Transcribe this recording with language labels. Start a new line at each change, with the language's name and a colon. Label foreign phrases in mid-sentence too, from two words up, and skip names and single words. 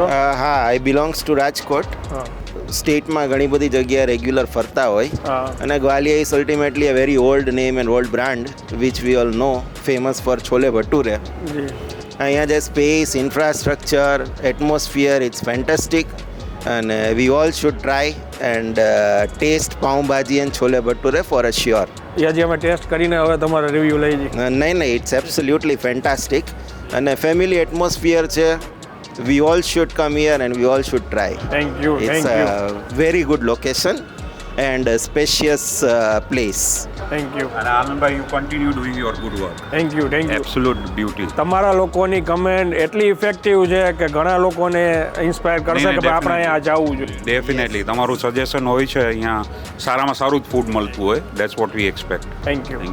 English: હા, I belongs to Rajkot.
Gujarati: સ્ટેટમાં ઘણી બધી જગ્યાએ રેગ્યુલર ફરતા હોય અને
English: Gwalior is ultimately a very old name and old brand which we all know, famous for chole bhature.
Gujarati: અહીંયા જે
English: space, infrastructure, atmosphere, it's fantastic and we all should try and taste pav bhaji and chole bhature for a sure.
Gujarati: યાજી અમે ટેસ્ટ કરીને હવે તમારો રિવ્યુ લઈ જઈએ. નહીં,
English: it's absolutely fantastic
Gujarati: અને ફેમિલી એટમોસ્ફિયર છે.
English: we all should come here and we all should try. Thank you. It's a very good location and a spacious place. Thank you. અને આનંદભાઈ, you continue doing your good work. Thank you. Absolute beauty.
Gujarati: તમારા લોકોની કમેન્ટ એટલી ઇફેક્ટિવ છે કે ઘણા લોકોને ઇન્સ્પાયર કરશે કે આપણે અહીંયા જવું જોઈએ. ડેફિનેટલી તમારું સજેશન હોય છે, અહીંયા સારામાં સારું જ ફૂડ મળતું હોય.
English: That's what we expect. Thank you.